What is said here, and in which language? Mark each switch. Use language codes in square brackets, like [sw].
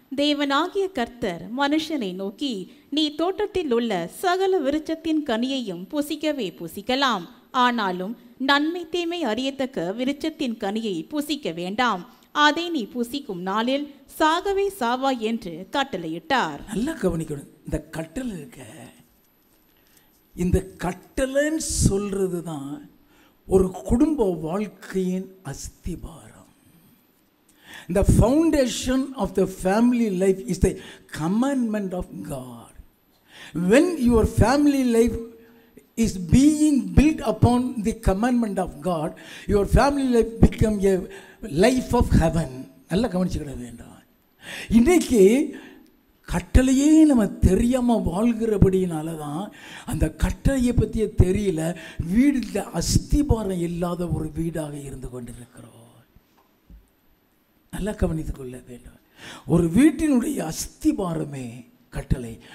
[ta] தேவனாகிய கர்த்தர் மனுஷனை நோக்கி, நீ தோட்டத்தில் உள்ள சகல விருட்சத்தின் கனியையும் புசிக்கவே புசிக்கலாம், ஆனாலும் நன்மை தீமை அறியத்தக்க விருட்சத்தின் கனியை புசிக்க வேண்டாம், அதை நீ புசிக்கும் நாளில் சாகவே சாவாய் என்று கட்டளையிட்டார். நல்லா கவனிக்கணும். இந்த கட்டளை இருக்க, இந்த கட்டளைன்னு சொல்றது தான் ஒரு குடும்ப வாழ்க்கையின் அஸ்திபாரம். [en] The foundation of the family life is the commandment of God. When your family life is being built upon the commandment of God, your family life become a life of heaven. [ta] நல்லா கவனிச்சுக்கிட வேண்டாம். இன்னைக்கு கட்டளையே நம்ம தெரியாமல் வாழ்கிறபடினால தான் அந்த கட்டளையை பற்றிய தெரியல, வீடில் அஸ்திபாரம் இல்லாத ஒரு வீடாக இருந்து கொண்டிருக்கிறோம். நல்லா கவனித்துக் கொள்ள வேண்டும். ஒரு வீட்டினுடைய அஸ்திபாரமே கட்டளை.